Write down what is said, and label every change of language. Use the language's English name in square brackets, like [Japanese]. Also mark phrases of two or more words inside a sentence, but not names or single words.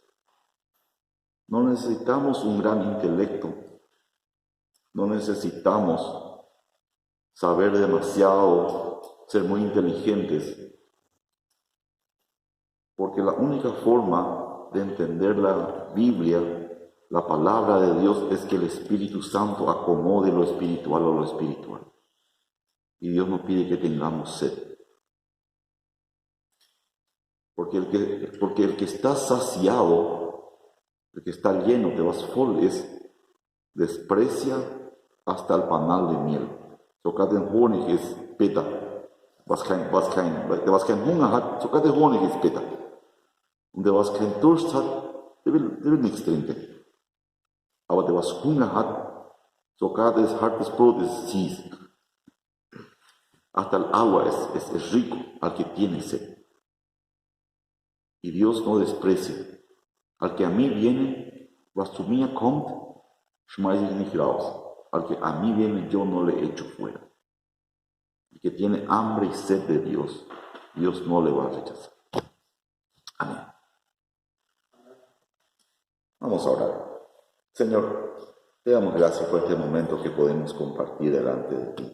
[Spanish] No necesitamos un gran intelecto, no necesitamos saber demasiado, ser muy inteligentes, porque la única forma de entender la Biblia, la palabra de Dios, es que el Espíritu Santo acomode lo espiritual a lo espiritual. Y Dios nos pide que tengamos sed. Porque el que está saciado, el que está lleno de vas full, desprecia hasta el panal de miel. [German] Sogar den Honig ist bitter. Der was kein Hunger hat, sogar der Honig ist bitter. Und der was keinen Durst hat, der will nichts trinken. Aber der was Hunger hat, sogar das hartes Brot ist süß. [Spanish] Hasta el agua es rico al que tiene sed. Y Dios no desprecia. Al que a mí viene, [German] was zu mir kommt, schmeiße ich nicht raus. [Spanish] Al que a mí viene, yo no le echo fuera. El que tiene hambre y sed de Dios, Dios no le va a rechazar. Amén. Vamos a orar. Señor, te damos gracias por este momento que podemos compartir delante de ti.